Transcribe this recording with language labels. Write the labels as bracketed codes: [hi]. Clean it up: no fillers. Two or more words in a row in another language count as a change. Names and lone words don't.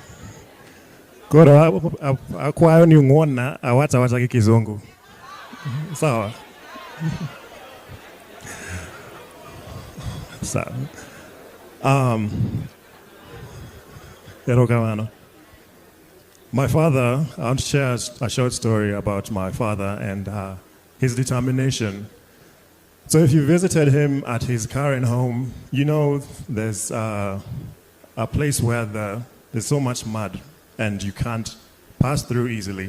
[luo] Koro akwayo ni ung'won na awacha gi Kizungu. [sw] Sawa. Sawa. [luo] Erokamano. [en] My father, I want to share a short story about my father and his determination. So if you visited him at his current home, you know there's a place where there's so much mud and you can't pass through easily.